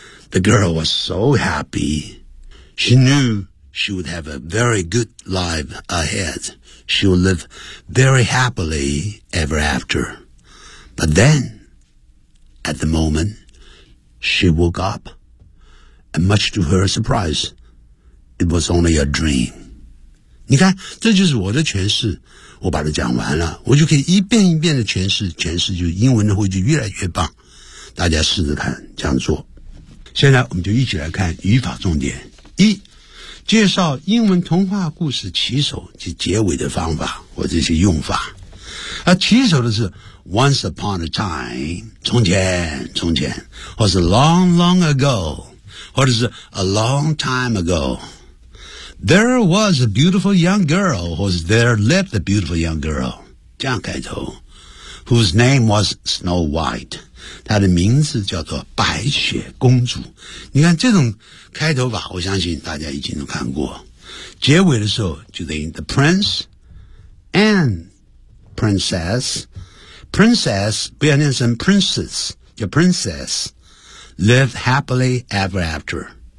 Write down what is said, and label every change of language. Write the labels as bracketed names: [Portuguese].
[English] The girl was so happy. She knewShe would have a very good life ahead. She would live very happily ever after. But then, at the moment, she woke up. And much to her surprise, it was only a dream. [Chinese] 你看，这就是我的诠释，我把它讲完了，我就可以一遍一遍的诠释，诠释就英文的会就越来越棒。大家试试看，这样做。现在我们就一起来看语法重点。一，介绍英文童话故事起首及结尾的方法或这些用法。而起首的是 [English] once upon a time, [Chinese] 从前从前，或是 [English] long, long ago, [Chinese] 或者是 [English] a long time ago. There was a beautiful young girl, [Chinese] 或是 [English] there lived a beautiful young girl, [Chinese] 这样开头， [English] whose name was Snow White. [Chinese] 她的名字叫做白雪公主。你看这种开头吧，我相信大家已经都看过。结尾的时候就等于 [English] the prince and princess, princess [Chinese] 不要念成 [English] princess, [Chinese] 叫 [English] princess, live happily ever after.